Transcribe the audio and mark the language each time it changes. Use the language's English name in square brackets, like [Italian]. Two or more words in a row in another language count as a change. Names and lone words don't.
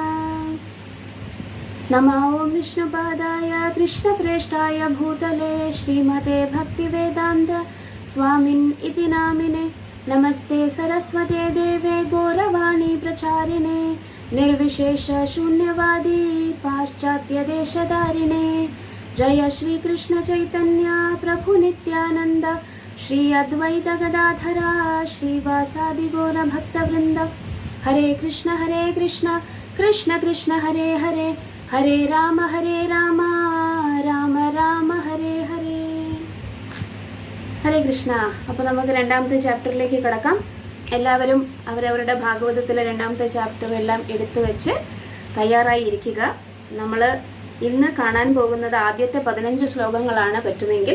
[Sanskrit] നമോ ഓം വിഷ്ണുപാദായ കൃഷ്ണപ്രേഷ്ഠായ ഭൂതലേ ശ്രീമതേ ഭക്തിവേദാന്ത സ്വാമിൻ ഇതി നാമിനെ. നമസ്തേ സരസ്വതേ ദേവേ ഗൗരവാണി പ്രചാരിണേ നിർവിശേഷ ശൂന്യവാദി പാശ്ചാത്യ ദേശധാരിണേ. जय श्री कृष्ण चैतन्य प्रभु नित्यानंद श्री अद्वैत गदाधरा श्रीवासादि गौर भक्तवृंद। हरे कृष्ण कृष्ण कृष्ण हरे हरे, हरे राम राम राम हरे हरे. ഹരേ കൃഷ്ണ. [Malayalam] അപ്പോൾ നമുക്ക് രണ്ടാമത്തെ ചാപ്റ്ററിലേക്ക് കടക്കാം. എല്ലാവരും അവരവരുടെ ഭാഗവതത്തിലെ രണ്ടാമത്തെ ചാപ്റ്റർ എല്ലാം എടുത്തു വെച്ച് തയ്യാറായി ഇരിക്കുക. നമ്മൾ ഇന്ന് കാണാൻ പോകുന്നത് ആദ്യത്തെ 15 ശ്ലോകങ്ങളാണ് പറ്റുമെങ്കിൽ.